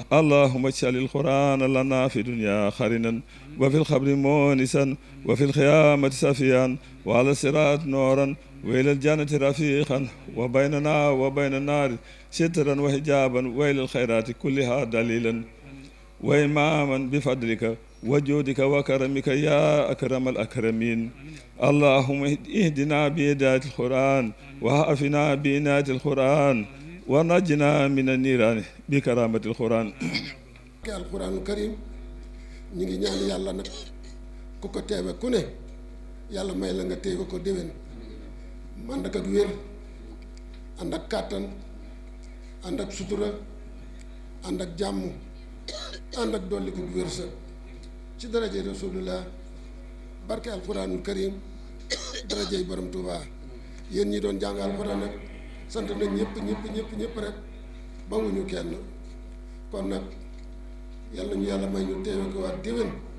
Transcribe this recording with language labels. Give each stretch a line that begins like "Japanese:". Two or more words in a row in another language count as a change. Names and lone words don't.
Arabic: اللهم اجعل القرآن لنا في الدنيا خرنا وفي الخبر مونسا وفي الخيامة سفيا وعلى الصراط نورا وإلى الجنة رفيقا وبيننا وبين النار سترا وحجابا وإلى الخيرات كلها دليلا وإماما بفضلك وجودك وكرمك يا أكرم الأكرمين. اللهم اهدنا بهداية القرآن وعافنا بعناية القرآن ونجنا من النيران بكرامة القرآن. القرآن الكريم
Wolof: ñi ngi ñaan yàlla nag ku ko teewe ku ne yàlla may la nga teewe ko déwén ànd ak wér ànd ak kàttan ànd ak sutura ànd ak jàmm ànd ak dolli ko wërsëg ci daraje rasulullah barke
Arabic: القرآن الكريم
Wolof: darajey borom Tuubaa yéen ñi doon jàng alquran nag sant nañ ñëpp rek bawuñu kenn kon nag yàlla ñu yàlla may ñu teewe ko waat déwén.